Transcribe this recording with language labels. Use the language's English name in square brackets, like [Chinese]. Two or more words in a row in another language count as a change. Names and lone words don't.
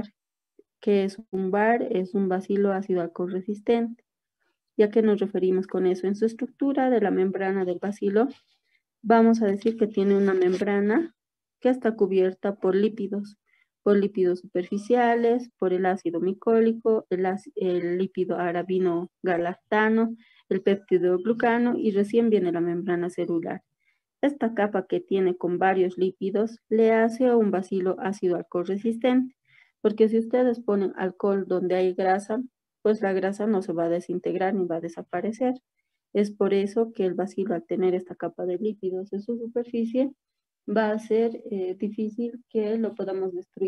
[Spanish] ¿Qué es un VAR? Es un bacilo ácido alcohol resistente. ¿Ya que nos referimos con eso? En su estructura de la membrana del bacilo, vamos a decir que tiene una membrana que está cubierta por lípidos superficiales, por el ácido micólico, el lípido arabino galactano, el péptido glucano, y recién viene la membrana celular. Esta capa que tiene con varios lípidos le hace un bacilo ácido alcohol resistente, porque si ustedes ponen alcohol donde hay grasa, pues la grasa no se va a desintegrar ni va a desaparecer. Es por eso que el bacilo, al tener esta capa de lípidos en su superficie, va a ser difícil que lo podamos destruir.